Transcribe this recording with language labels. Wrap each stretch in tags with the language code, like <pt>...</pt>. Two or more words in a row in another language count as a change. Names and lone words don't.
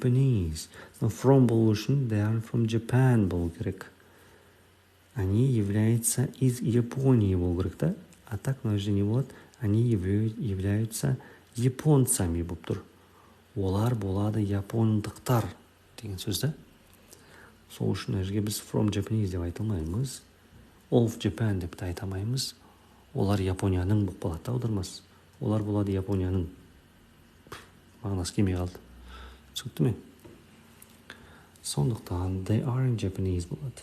<en>From</en> <kk>болу үшін</kk> <en>they aren't from Japan</en> <kk>болу керек.</kk> <ru>Они являются из Японии</ru> <kk>болу керек та. А так мына жерде не болады?</kk> <ru>Они являются японцами</ru> <kk>болып тұр. Олар болады япондықтар деген сөз да. Сол үшін мына жерге біз</kk> <en>from Japanese</en> <kk>деп айта алмаймыз.</kk> <en>Of Japan</en> <kk>деп те айта алмаймыз. Олар Японияның болып қалады да аудармасы. Олар болады Японияның. Мағынасы келмей қалды. Түсінікті ме? Сондықтан</kk> <en>they are in Japanese</en> <kk>болады.</kk>